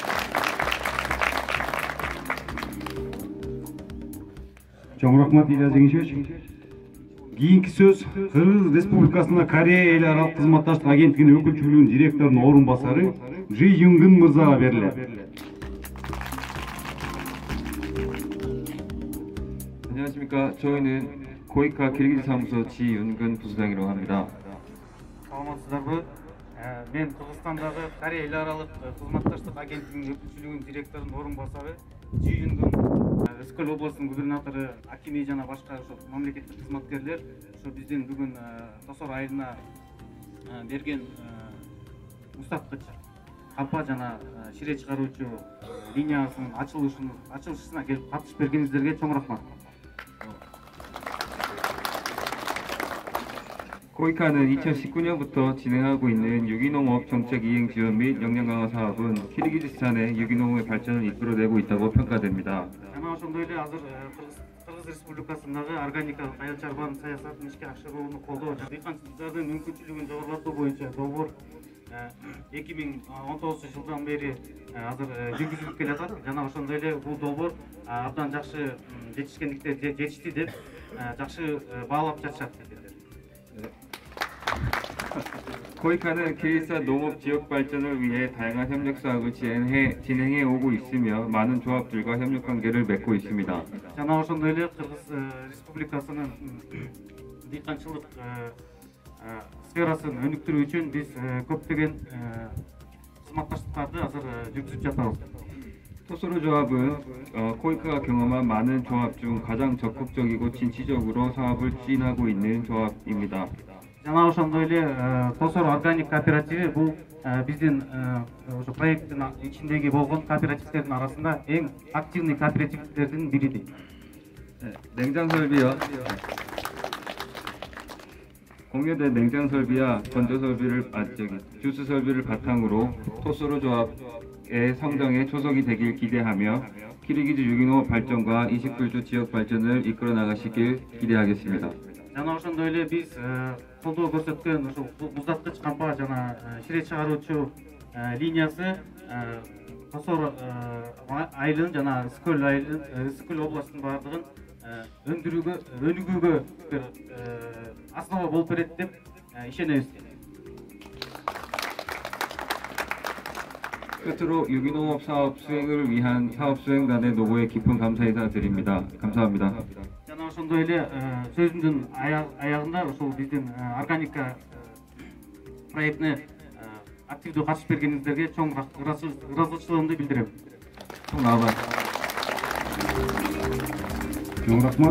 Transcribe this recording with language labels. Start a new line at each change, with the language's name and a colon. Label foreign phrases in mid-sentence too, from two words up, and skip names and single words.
Kyrgyz: Чоң рахмат Ильяс Жеңишевич. Кийинки сөз Кыргыз Республикасында Корея эл аралык кызматташтык агенттигинин өкүлчүлүгүнүн директорунун орун басары Жи Юнгын мырзага берилет.
Korean: 안녕하십니까. 저희는 고이카 kirgiz 사무소 지윤근 부소장이라고 합니다.
Kyrgyz: Саламатсыздарбы? Мен Кыргызстандагы Корея эл аралык кызматташтык агенттигинин өкүлчүлүгүнүн директорунун орун басары Жи Юнгын. Ысык Көл областынын губернатору, акими жана башка мамлекеттик кызматкерлер биздин бүгүн Тосор айылына берген муздаткыч кампа жана шире чыгаруучу линиясынын ачылышына келип катышып бергениңиздерге чоң рахмат.
Korean: 고이카는 2019년부터 진행하고 있는 유기농업 정책 이행 지원 및 역량 강화 사업은 키르기즈스탄의 유기농업의 발전을 이끌어내고 있다고 평가됩니다.
Kyrgyz: Жана ошондой эле азыр Кыргыз Республикасындагы органикалык айыл чарбанын саясатын ишке ашырууну колдоо жана дыйканчылардын мүмкүнчүлүгүн жогорулатуу боюнча долбоор 2019 жылдан бери азыр жүргүзүлүп келатат. Жана ошондой эле бул долбоор абдан жакшы жетишти деп жакшы баалап жатышат.
Korean: 고이카는 K-사 농업 지역 발전을 위해 다양한 협력 사업을 진행해 오고 있으며 많은 조합들과 협력 관계를 맺고 있습니다.
Kyrgyz: Жана ошондой эле Кыргыз Республикасынын дыйканчылык сферасын өнүктүрүү үчүн биз көптөгөн кызматташтыктарды азыр жүргүзүп жатабыз.
Korean: 토소로 조합은 코이카가 경험한 많은 조합 중 가장 적극적이고 진취적으로 사업을 추진하고 있는 조합입니다.
Kyrgyz: Жана ошондой эле Тосор органик кооперативи бул биздин ошо проекттин ичиндеги болгон кооперативдердин арасында эң активный кооперативдердин биридир.
Korean: 냉장 설비와 공유된 냉장 설비와 건조 설비를 주스 설비를 바탕으로 토소로 조합의 성장에 초석이 되길 기대하며 키르기즈 유기농업 발전과 이식불주 지역 발전을 이끌어 나가시길 기대하겠습니다.
Kyrgyz: жана ошондой эле биз колдоо көрсөткөн ушул муздаткыч кампа жана шире чыгаруучу линиясы Тосор айылын жана Ысыкөл областынын баардыгын өнүгүүгө бир основа болуп берет деп ишенебиз.
Korean: 끝으로 유기농업 사업 수행을 위한 사업 수행단의 노고에 깊은 감사 인사드립니다. 감사합니다.
Kyrgyz: Жана ошондой эле сөзүмдүн аягында ушул биздин органика проектине активдүү катышып бергениңиздерге чоң ыраазычылыгымды билдирем. Чоң рахмат.